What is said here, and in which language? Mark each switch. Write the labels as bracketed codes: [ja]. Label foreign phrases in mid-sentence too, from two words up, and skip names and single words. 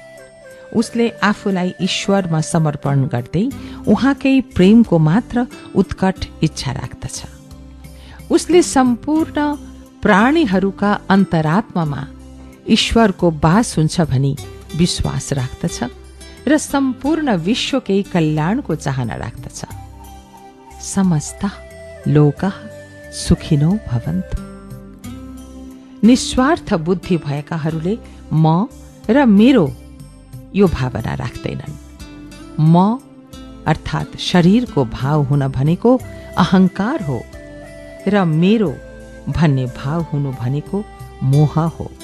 [ne] उसले आफूलाई ईश्वरमा समर्पण गर्दै उहाँकै प्रेमको मात्र उत्कट इच्छा राख्दछ। उसले सम्पूर्ण प्राणीहरूका अन्तरात्मामा ईश्वरको बास हुन्छ भनी विश्वास राख्दछ र सम्पूर्ण विश्वकै कल्याणको चाहना राख्दछ। [sa] समस्त लोकः सुखिनो भवन्तु। [ne] निस्वार्थ बुद्धि भएकाहरूले म र मेरो यो भावना राख्दैनन्। म अर्थात् शरीरको भाव हुन भनेको अहंकार हो र मेरो भन्ने भाव हुनु भनेको मोह हो।